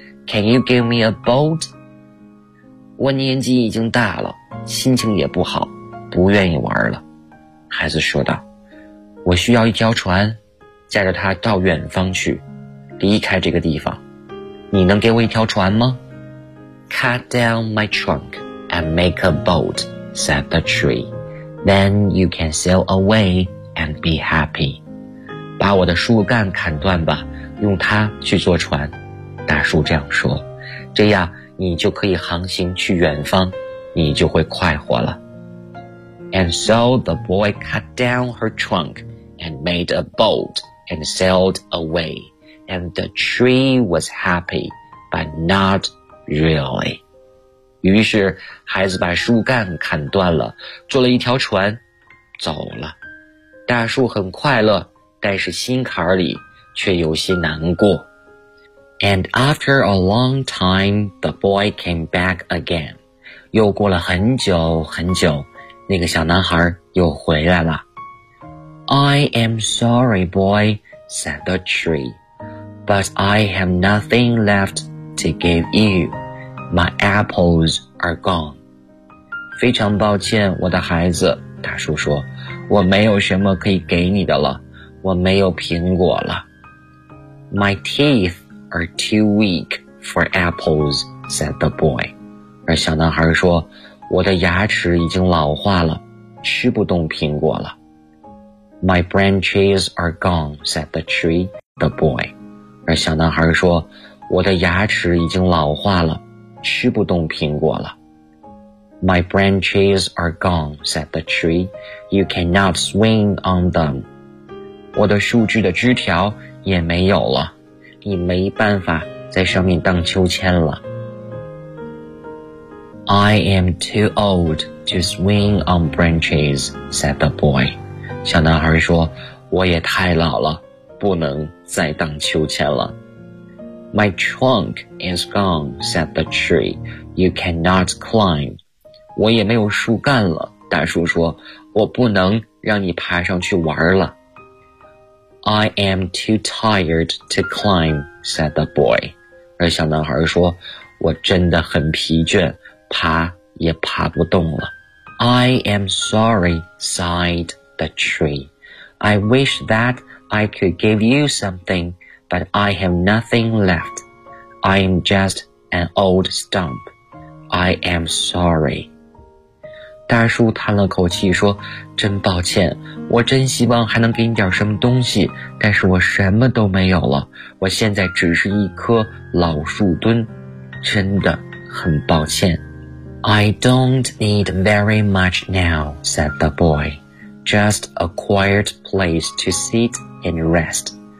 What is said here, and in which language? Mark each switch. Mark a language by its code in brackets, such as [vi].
[en] Can you give me a boat? [zh] 我年纪已经大了，心情也不好，不愿意玩了。孩子说道，我需要一条船，驾着它到远方去，离开这个地方。你能给我一条船吗？ [en] Cut down my trunk and make a boat, said the tree. Then you can sail away and be happy. [zh] 把我的树干砍断吧，用它去坐船。大树这样说，这样你就可以航行去远方，你就会快活了。 [en] And so the boy cut down her trunk and made a boat and sailed away. And the tree was happy, but not really. [zh] 于是孩子把树干砍断了，坐了一条船走了。大树很快乐，但是心坎里却有些难过。 [en] And after a long time, the boy came back again. [zh] 又过了很久很久，那个小男孩又回来了。 [en] I am sorry, boy, said the tree, but I have nothing left to give you. My apples are gone. [zh] 非常抱歉，我的孩子，大树说，我没有什么可以给你的了，我没有苹果了。 [en] My teeth are too weak for apples, said the boy. [zh] 而小男孩说，我的牙齿已经老化了，吃不动苹果了。 [en] My branches are gone, said the tree, the boy. [zh] 而小男孩说，我的牙齿已经老化了。吃不动苹果了。 [en] My branches are gone, said the tree. You cannot swing on them. [zh] 我的树枝的枝条也没有了，你没办法在上面荡秋千了。 [en] I am too old to swing on branches, said the boy. [zh] 小男孩说，我也太老了，不能再荡秋千了。 [en] My trunk is gone, said the tree. You cannot climb. [zh] 我也没有树干了，大树说，我不能让你爬上去玩了。 [en] I am too tired to climb, said the boy. [zh] 而小男孩说，我真的很疲倦，爬也爬不动了。 [en] I am sorry, sighed the tree. I wish that I could give you something. But I have nothing left. I am just an old stump. I am sorry. [zh] 大树叹了口气说，真抱歉，我真希望还能给你点什么东西，但是我什么都没有了，我现在只是一棵老树墩，真的很抱歉。 [en] I don't need very much now, said the boy. Just a quiet place to sit and rest.